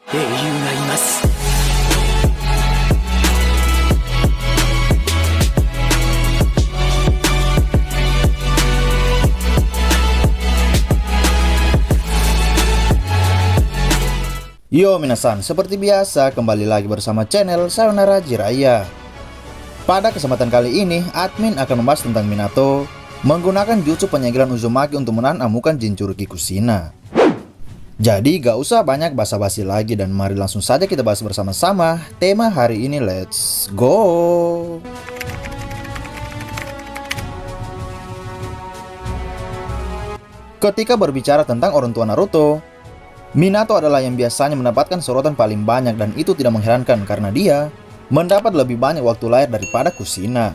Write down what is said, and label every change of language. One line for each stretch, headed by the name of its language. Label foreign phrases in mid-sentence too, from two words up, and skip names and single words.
Japanese: 英雄がいます。 Yo minasan,
Indonesian: seperti biasa kembali lagi bersama channel Sayonara Jiraiya. Pada kesempatan kali ini, admin akan membahas tentang Minato menggunakan jutsu penyegelan Uzumaki untuk menahan amukan Jinchuriki Kushina. Jadi gak usah banyak basa-basi lagi dan mari langsung saja kita bahas bersama-sama tema hari ini,
English: let's go!
Indonesian: Ketika berbicara tentang orang tua Naruto, Minato adalah yang biasanya mendapatkan sorotan paling banyak dan itu tidak mengherankan karena dia mendapat lebih banyak waktu lahir daripada Kushina.